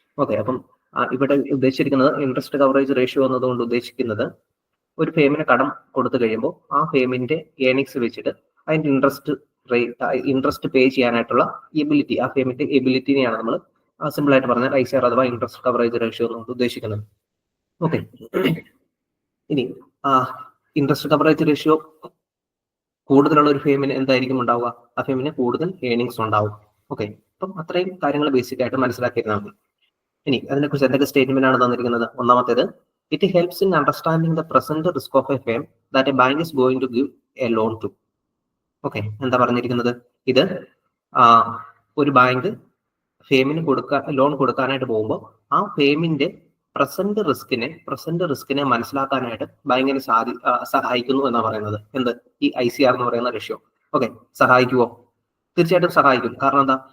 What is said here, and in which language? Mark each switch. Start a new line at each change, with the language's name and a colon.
Malayalam: Okay, അപ്പം ഇവിടെ ഉദ്ദേശിച്ചിരിക്കുന്നത് ഇൻട്രസ്റ്റ് കവറേജ് റേഷ്യോ എന്നതുകൊണ്ട് ഉദ്ദേശിക്കുന്നത് ഒരു ഫേമിന് കടം കൊടുത്തു കഴിയുമ്പോൾ ആ ഫേമിന്റെ ഏർണിങ്സ് വെച്ചിട്ട് അതിന്റെ ഇൻട്രസ്റ്റ് പേ ചെയ്യാനായിട്ടുള്ള എബിലിറ്റി, ആ ഫേമിന്റെ എബിലിറ്റിനെയാണ് നമ്മൾ സിമ്പിൾ ആയിട്ട് പറഞ്ഞാൽ ICR അഥവാ ഇൻട്രസ്റ്റ് കവറേജ് റേഷ്യോ എന്നുകൊണ്ട് ഉദ്ദേശിക്കുന്നത്. ഓക്കെ, ഇനി ഇൻട്രസ്റ്റ് കവറേജ് റേഷ്യോ കൂടുതലുള്ള ഒരു ഫേമിന് എന്തായിരിക്കും ഉണ്ടാവുക? ആ ഫേമിന് കൂടുതൽ ഏർണിങ്സ് ഉണ്ടാവും. ഓക്കെ, അപ്പം അത്രയും കാര്യങ്ങൾ ബേസിക് ആയിട്ട് മനസ്സിലാക്കിയിരുന്നാൽ മതി. ഇനി അതിനെക്കുറിച്ച് എന്തൊക്കെ സ്റ്റേറ്റ്മെന്റ് ആണ് തന്നിരിക്കുന്നത്? ഒന്നാമത്തേത്,
English: it helps in understanding the present risk of a firm that a bank is going to give a loan to.
Malayalam: Okay, എന്താ പറഞ്ഞിരിക്കുന്നത്? ഇത് ഒരു ബാങ്ക് ഫേമിന് ലോൺ കൊടുക്കാനായിട്ട് പോകുമ്പോൾ ആ ഫേമിന്റെ പ്രസന്റ് റിസ്കിനെ മനസ്സിലാക്കാനായിട്ട് ബാങ്കിന് സഹായിക്കുന്നു എന്നാണ് പറയുന്നത്. എന്ത്? ഈ ICR എന്ന് പറയുന്ന റേഷ്യോ. ഓക്കെ, സഹായിക്കുമോ? തീർച്ചയായിട്ടും സഹായിക്കും. കാരണം എന്താ?